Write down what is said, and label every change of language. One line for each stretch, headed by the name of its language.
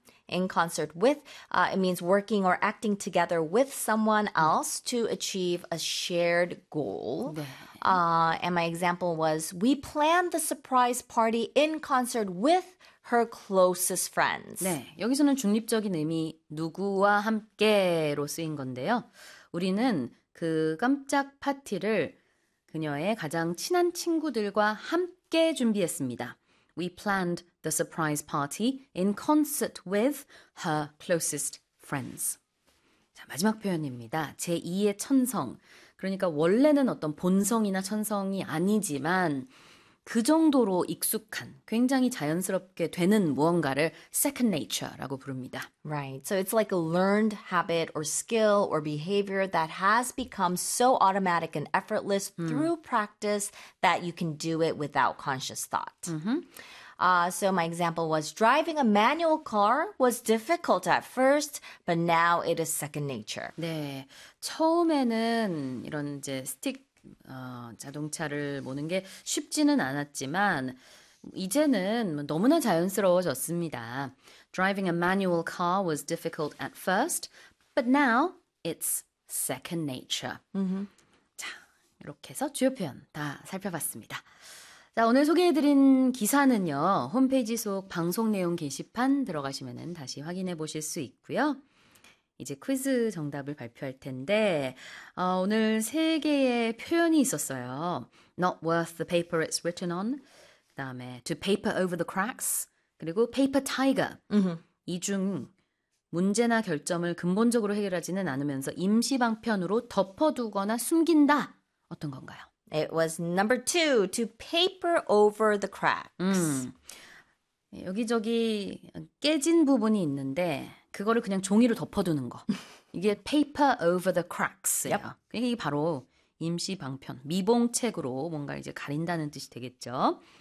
English: In concert with, it means working or acting together with someone else to achieve a shared goal.
Korean: 네.
English: And my example was, we planned the surprise party in concert with her closest friends.
Korean: 네, 여기서는 중립적인 의미 누구와 함께로 쓰인 건데요. 우리는 그 깜짝 파티를 그녀의 가장 친한 친구들과 함께 준비했습니다.
English: We planned the surprise party in concert with her closest friends.
Korean: 자, 마지막 표현입니다. 제2의 천성. 그러니까 원래는 어떤 본성이나 천성이 아니지만 그 정도로 익숙한, 굉장히 자연스럽게 되는 무언가를 second nature라고 부릅니다.
English: Right. So it's like a learned habit or skill or behavior that has become so automatic and effortless through practice that you can do it without conscious thought. So my example was driving a manual car was difficult at first, but now it is second nature.
Korean: 네. 처음에는 이런 이제 스틱 자동차를 모는 게 쉽지는 않았지만 이제는 너무나 자연스러워졌습니다.
English: Driving a manual car was difficult at first, but now it's second nature.
Korean: 자, 이렇게 해서 주요 표현 다 살펴봤습니다. 자, 오늘 소개해드린 기사는요. 홈페이지 속 방송 내용 게시판 들어가시면 다시 확인해 보실 수 있고요. 이제 퀴즈 정답을 발표할 텐데 오늘 세 개의 표현이 있었어요.
English: Not worth the paper it's written on.
Korean: 그 다음에
English: to paper over the cracks. 그리고 paper tiger.
Korean: 이 중 문제나 결점을 근본적으로 해결하지는 않으면서 임시방편으로 덮어두거나 숨긴다. 어떤 건가요?
English: It was number two, to paper over the cracks.
Korean: 여기저기 깨진 부분이 있는데 그거를 그냥 종이로 덮어두는 거. 이게
English: paper over the cracks
Korean: 예요.
English: Yep.
Korean: 그러니까 이게 바로 임시방편, 미봉책으로 뭔가 이제 가린다는 뜻이 되겠죠.